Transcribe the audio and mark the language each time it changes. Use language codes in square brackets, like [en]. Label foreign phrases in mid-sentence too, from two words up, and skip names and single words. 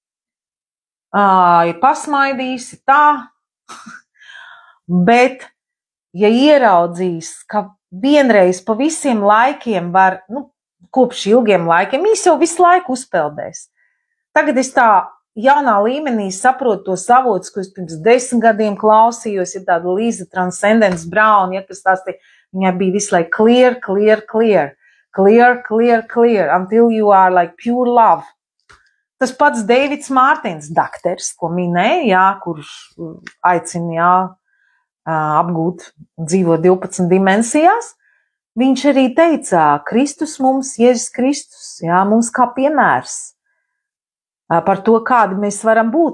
[lv] Ja pasmaidīsi tā, bet, ja ieraudzīs, ka vienreiz pa visiem laikiem var, kopš ilgiem laikiem, viņš jau visu laiku uzpeldēs. Tagad es tā jaunā līmenī saprotu tos avotus, ko es pirms 10 gadiem klausījos, ir tāda Līza Transcendence Brown, ja, kas tās te, viņai bija visu laiku [en] clear, clear, clear, clear, clear, clear, until you are like pure love. [lv] Tas pats Deivids Mārtiņš, dakters, ko minēja, jā, kurš aicina, jā, apgūt, dzīvot 12 dimensijās, viņš arī teica, Kristus mums, Jēzus Kristus, jā, mums kā piemērs par to, kādi mēs varam būt.